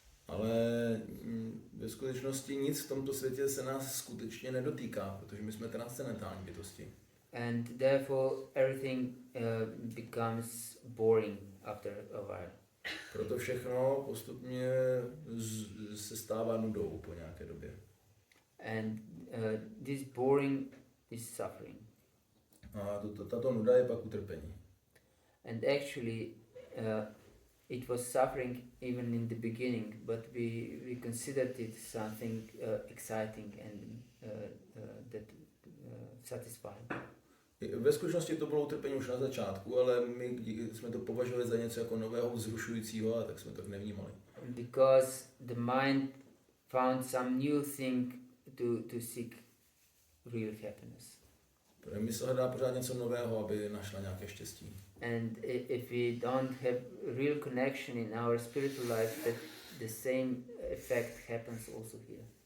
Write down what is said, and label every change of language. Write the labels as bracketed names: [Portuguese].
[Czech] Ale ve skutečnosti nic v tomto světě se nás skutečně nedotýká, protože my jsme transcendentální bytosti. [English] And therefore everything becomes boring after a while. [Czech] Proto všechno postupně se stává nudou po nějaké době. [English] And this boring is suffering. [Czech] A tato nuda je pak utrpení. [English] And actually it was suffering even in the beginning, but we considered it something exciting and that satisfying. [Czech] Ve skutečnosti to bylo utrpení už na začátku, ale my jsme to považovali za něco jako nového, vzrušujícího, a tak jsme to nevnímali. [English] Because the mind found some new thing to seek real happiness. [Czech] Mysl hledá pořád něco nového, aby našla nějaké štěstí. [English] And if we don't have real connection in our spiritual life, that the same effect happens also here.